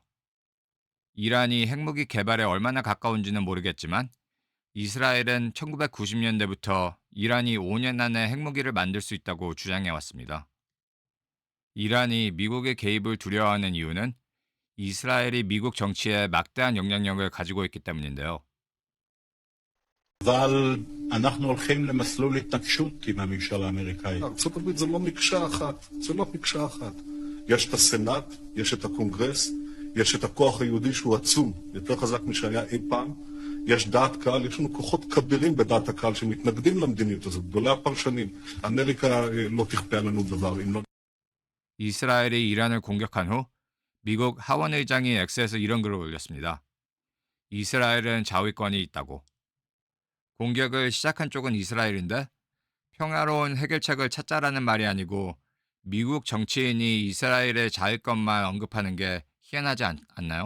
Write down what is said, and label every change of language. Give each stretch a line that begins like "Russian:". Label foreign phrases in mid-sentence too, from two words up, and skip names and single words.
Korean: 이란이 핵무기 개발에 얼마나 가까운지는 모르겠지만 이스라엘은 1990년대부터 이란이 5년 안에 핵무기를 만들 수 있다고 주장해왔습니다. 이란이 미국의 개입을 두려워하는 이유는 이스라엘이 미국 정치에 막대한 영향력을 가지고 있기 때문인데요.
Hebrew: אבל אנחנו הולכים למסלול התנגשות עם הממשל האמריקאי. ארצות הברית זה לא מקשה אחת, זה לא מקשה אחת. יש את הסנאט, יש את הקונגרס, יש את הכוח היהודי שהוא עצום, יותר חזק משהיה אי פעם. יש דעת קהל, יש לנו כוחות כבירים בדעת הקהל שמתנגדים למדיניות הזאת, גדולי הפרשנים. אמריקה לא תכפה עלינו דבר, אם לא...
Korean: 이스라엘이 이란을 공격한 후 미국 하원 의장이 X에서 이런 글을 올렸습니다. 이스라엘은 자위권이 있다고. 공격을 시작한 쪽은 이스라엘인데 평화로운 해결책을 찾자라는 말이 아니고 미국 정치인이 이스라엘의 자위권만 언급하는 게 희한하지 않나요?